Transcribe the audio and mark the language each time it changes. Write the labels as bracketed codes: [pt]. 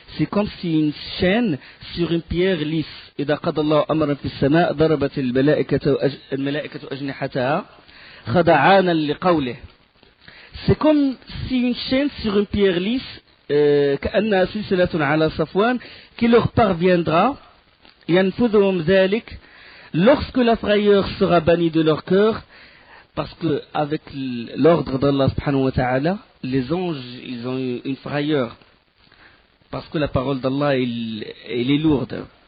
[fr] C'est comme si une chaîne sur une pierre lisse. [ar] إذا قضى الله أمرا في السماء ضربت الملائكة أجنحتها خضعانا لقوله. [fr] C'est comme si une chaîne sur une pierre lisse [ar] كأنها سلسلة على صفوان [fr] qui leur parviendra [ar] ينفذهم ذلك [fr] lorsque la frayeur sera bannie de leur cœur, parce que avec l'ordre d'Allah subhanahu wa ta'ala, les anges, ils ont une frayeur, parce que la parole d'Allah, elle est lourde.